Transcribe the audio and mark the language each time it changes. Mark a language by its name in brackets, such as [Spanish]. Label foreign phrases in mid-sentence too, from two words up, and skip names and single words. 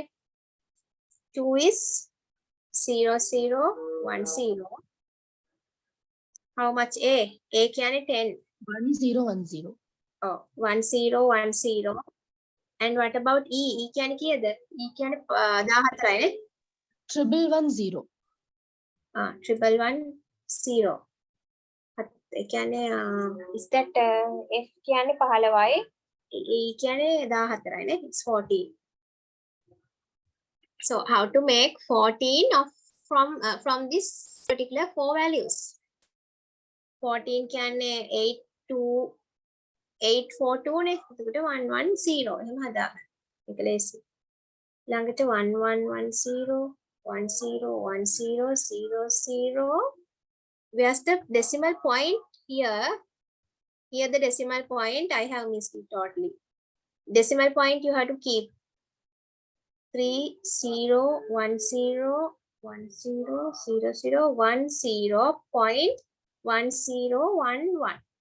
[English] 2 is 0 0 1 0. How much A? A can 10. 1010. Oh, 1 0 1 0. And what about E? E can kiyada? E can 14 right? 1110. 1110. [Sinhala] ඒ කියන්නේ [English] is that [Sinhala] F කියන්නේ 15යි E කියන්නේ 14යි නේ [English] it's 14. So how to make 14 of from this particular four values? [Sinhala] 14 කියන්නේ 8 2 842 නේ එතකොට 110 එහෙම හදාගන්න. ඒක ලේසි. ළඟට 1110 101000. [English] Where's the decimal point here? Here the decimal point, I have missed it totally. Decimal point you have to keep 3 0 1 0 1 0 0 0 1 0 point 1 0 1 1.